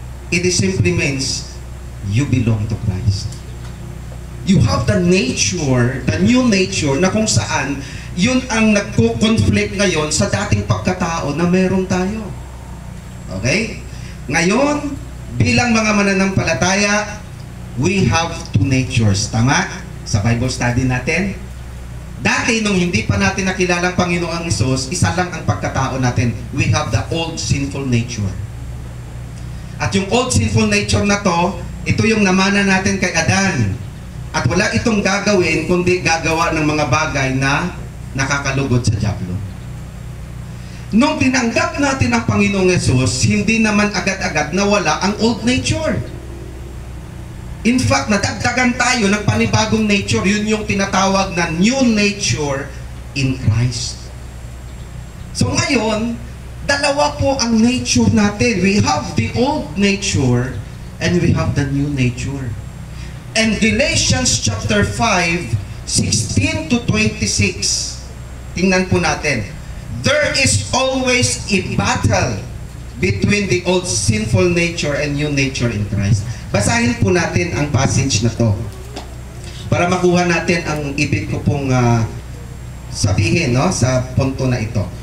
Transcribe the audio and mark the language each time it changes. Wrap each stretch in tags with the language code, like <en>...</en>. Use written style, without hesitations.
<en>It simply means you belong to Christ. You have the nature, the new nature,</en> <tl>na kung saan, yun ang nagko-conflict ngayon sa dating pagkatao na meron tayo. Okay? Ngayon, bilang mga mananampalataya,</tl> <en>we have two natures.</en> <tl>Tama? Sa Bible study natin. Dati, nung hindi pa natin nakilala ang Panginoong Hesus, isa lang ang pagkatao natin.</tl> <en>We have the old sinful nature.</en> <tl>At yung</tl> <en>old sinful nature</en> <tl>na to, ito yung namana natin kay Adan. At wala itong gagawin, kundi gagawa ng mga bagay na nakakalugod sa dyablo. Nung tinanggap natin ang Panginoong Hesus, hindi naman agad-agad nawala ang old nature. In fact, nadagdagan tayo ng panibagong nature. Yun yung tinatawag na</tl> <en>new nature in Christ.</en> <tl>So ngayon, dalawa po ang nature natin.</tl> <en>We have the old nature and we have the new nature. And Galatians chapter 5, 16 to 26.</en> <tl>Tingnan po natin.</tl> <en>There is always a battle between the old sinful nature and new nature in Christ.</en> <tl>Basahin po natin ang passage na to para makuha natin ang ibig ko pong sabihin, no, sa punto na ito.</tl>